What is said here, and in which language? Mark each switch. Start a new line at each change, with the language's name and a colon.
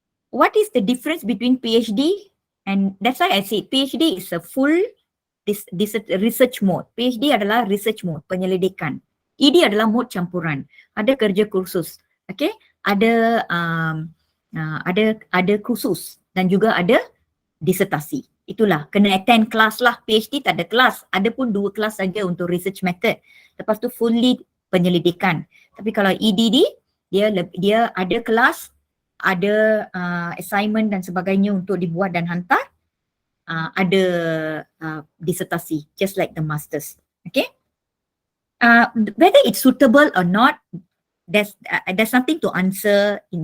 English: What is the difference between PhD and that's why I say PhD is a full research mode.
Malay: PhD adalah research mode, penyelidikan. ED adalah mode campuran. Ada kerja kursus. Okay? Ada kursus dan juga ada disertasi. Itulah, kena attend kelas lah. PhD tak ada kelas. Ada pun 2 kelas saja untuk research method. Lepas tu fully penyelidikan. Tapi kalau EDD, dia ada kelas, ada assignment dan sebagainya untuk dibuat dan hantar, ada disertasi,
English: just like the masters. Okay? Whether it's suitable or not, there's nothing to answer.